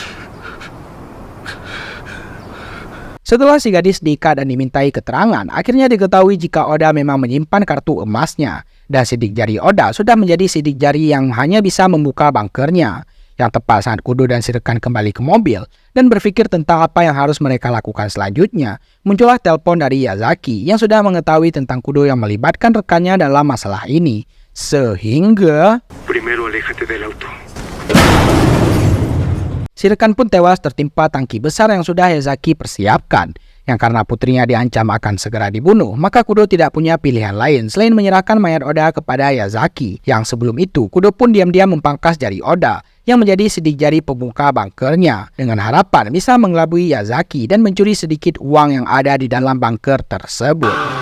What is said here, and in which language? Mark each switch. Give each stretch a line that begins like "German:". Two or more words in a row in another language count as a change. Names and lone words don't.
Indonesian: Setelah si gadis diikat dan dimintai keterangan, akhirnya diketahui jika Oda memang menyimpan kartu emasnya dan sidik jari Oda sudah menjadi sidik jari yang hanya bisa membuka bunkernya. Yang tepat saat Kudo dan si rekan kembali ke mobil dan berpikir tentang apa yang harus mereka lakukan selanjutnya, muncullah telepon dari Yazaki yang sudah mengetahui tentang Kudo yang melibatkan rekannya dalam masalah ini. Sehingga
Spanish: Primero aléjate del auto.
Indonesian: si rekan pun tewas tertimpa tangki besar yang sudah Yazaki persiapkan. Yang karena putrinya diancam akan segera dibunuh, maka Kudo tidak punya pilihan lain selain menyerahkan mayat Oda kepada Yazaki. Yang sebelum itu, Kudo pun diam-diam mempangkas jari Oda yang menjadi sidik jari pembuka bunkernya dengan harapan bisa mengelabui Yazaki dan mencuri sedikit uang yang ada di dalam bunker tersebut.